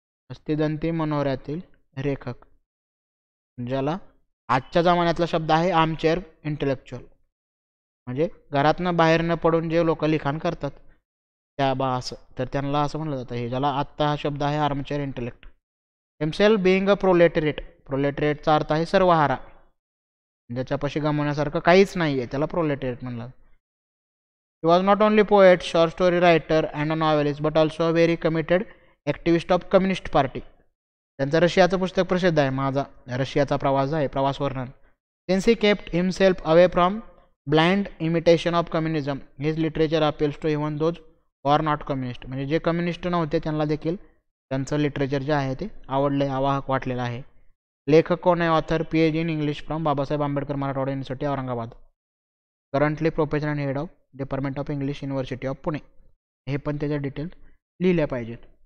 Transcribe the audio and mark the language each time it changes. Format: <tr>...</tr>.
<mr>हस्तिदंती मनोऱ्यातील लेखक, ज्याला आजच्या जमान्यातला शब्द आहे आर्मचेअर इंटेलेक्च्युअल, म्हणजे घरातनं बाहेर न पडून जे लोक लिखाण करतात त्या असं, तर त्यांना असं म्हणलं जातं. हे ज्याला आत्ता हा शब्द आहे आर्मचेअर इंटेलेक्ट.</mr> <en>himself being a</en> <mr>प्रोलेटरेटचा अर्थ आहे सर्वहारा, ज्याच्यापाशी गमवण्यासारखं काहीच नाही आहे, त्याला प्रोलेटरेट म्हणलं.</mr> <en>He was not only poet, short story writer and a novelist, but also a very committed activist of Communist Party.</en> <mr>त्यांचं रशियाचं पुस्तक प्रसिद्ध आहे, माझा रशियाचा प्रवास आहे, प्रवास वर्णन.</mr> <en>Since he kept himself away from blind imitation of communism, his literature appeals to even those who are not communist.</en> <mr>म्हणजे जे कम्युनिस्ट नव्हते त्यांना देखील त्यांचं लिटरेचर जे आहे ते आवडले, आवाहक वाटलेलं आहे. लेखक कोण आहे?</mr> <en>Author PhD in English from Babasaheb Ambedkar Marathwada university Aurangabad. Currently professor and head of department of English university of Pune.</en> <mr>हे पण त्याच्या डिटेल्स लिहिल्या पाहिजेत.</mr>